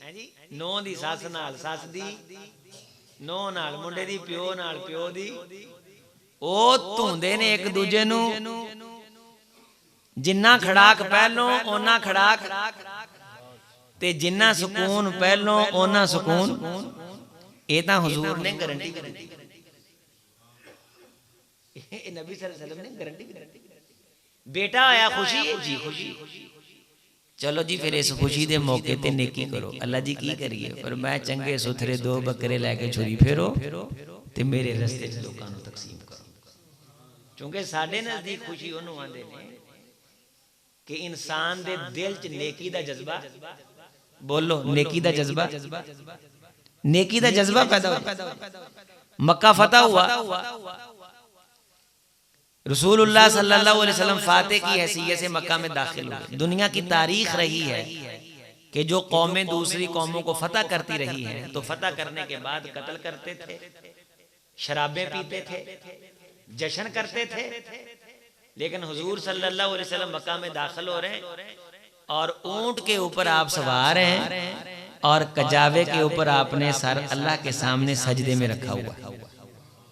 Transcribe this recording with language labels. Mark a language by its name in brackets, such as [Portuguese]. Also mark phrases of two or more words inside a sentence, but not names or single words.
[Punjabi] نوں دی سس نال سس دی، نوں نال منڈے دی، پیو نال پیو دی، او دھندے نے اک دوجے نوں. جنا کھڑاک پہلوں اونا کھڑاک، تے جنا سکون پہلوں اونا سکون. ایہ تاں حضور نے گارنٹی دی، نبی [Arabic] صلی اللہ علیہ وسلم [Punjabi] نے گارنٹی دی. بیٹا آیا خوشی ہے جی، خوشی. چلو جی فیر اس خوشی دے موقعے تے نیکی کرو. اللہ جی کی کریے، پر میں چنگے ستھرے 2 بکرے لے کے چھری پھیرو تے میرے رستے چ لوکاں نوں تقسیم کرو. کیونکہ ساڈے نزدیک خوشی اونہوں آندے نے کہ انسان دے دل چ نیکی دا جذبہ، بولو نیکی دا جذبہ، نیکی دا جذبہ پیدا ہو. [Urdu] مکہ فتح ہوا، رسول اللہ [Arabic] صلی اللہ علیہ وسلم [Urdu] فاتح کی حیثیت سے مکہ میں داخل ہوئے. دنیا کی تاریخ رہی ہے کہ جو قومیں دوسری قوموں کو فتح کرتی رہی ہیں، تو فتح کرنے کے بعد قتل کرتے تھے، شرابیں پیتے تھے، جشن کرتے تھے. لیکن حضور [Arabic] صلی اللہ علیہ وسلم [Urdu] مکہ میں داخل ہو رہے ہیں اور اونٹ کے اوپر آپ سوار ہیں اور کجاوے کے اوپر آپ نے سر اللہ کے سامنے سجدے میں رکھا ہوا.